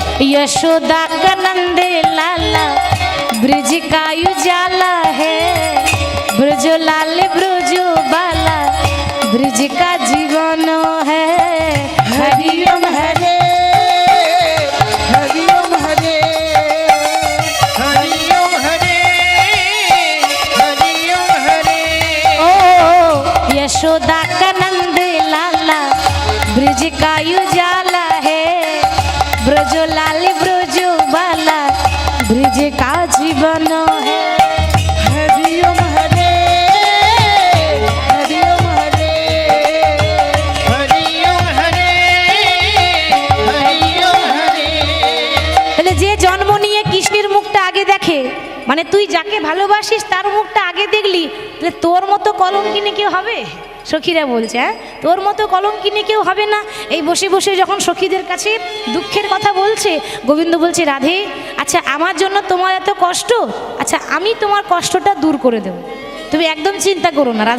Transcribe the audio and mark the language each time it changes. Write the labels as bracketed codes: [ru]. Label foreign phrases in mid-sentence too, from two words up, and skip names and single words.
[hi] यशोदा का नंद लाला ब्रज का उजाला है, ब्रजो लाल ब्रजो बाला ब्रज का जीवन है। हरि ओम हरे हरि ओम हरे हरि ओम हरे हरि ओम हरे। ओ यशोदा का नंद लाला ब्रज का उजाला है, ब्रजो लाल ब्रजो बाला ब्रज का जीवन है। हरि ओम हरे हरि ओम हरे हरि ओम हरे हरि ओम हरे। [bn] তাহলে যে জন্ম নিয়ে কৃষ্ণের মুখটা আগে দেখে, মানে তুই যাকে ভালোবাসিস তার মুখটা আগে দেখলি, তাহলে তোর মতো কলঙ্কিনী কেউ হবে? সখীরা বলছে, হ্যাঁ তোর মতো কলঙ্কিনী কেউ হবে না। এই বসে বসে যখন সখীদের কাছে দুঃখের কথা বলছে, গোবিন্দ বলছে রাধে আচ্ছা আমার জন্য তোমার এত কষ্ট, আচ্ছা আমি তোমার কষ্টটা দূর করে দেব, তুমি একদম চিন্তা করো না।